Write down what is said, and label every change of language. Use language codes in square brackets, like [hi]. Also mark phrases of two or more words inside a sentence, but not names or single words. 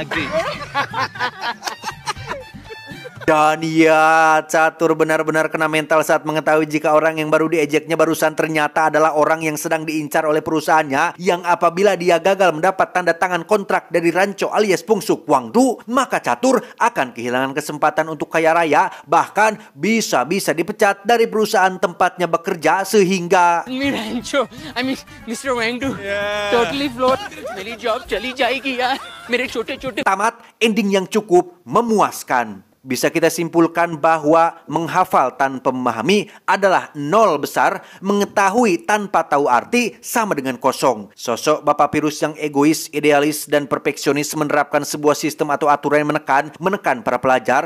[id] Dan ya, Catur benar-benar kena mental saat mengetahui jika orang yang baru diejeknya barusan ternyata adalah orang yang sedang diincar oleh perusahaannya, yang apabila dia gagal mendapat tanda tangan kontrak dari Ranco alias Pungsuk Wangdu, maka Catur akan kehilangan kesempatan untuk kaya raya, bahkan bisa-bisa dipecat dari perusahaan tempatnya bekerja, sehingga [en] Rancho, I mean Mr. Wangdu, totally flawed. [hi] मेरी job चली जाएगी यार. मेरे छोटे-छोटे. [id] Tamat ending yang cukup memuaskan. Bisa kita simpulkan bahwa menghafal tanpa memahami adalah nol besar, mengetahui tanpa tahu arti sama dengan kosong. Sosok Bapak Pirus yang egois, idealis, dan perfeksionis menerapkan sebuah sistem atau aturan yang menekan para pelajar.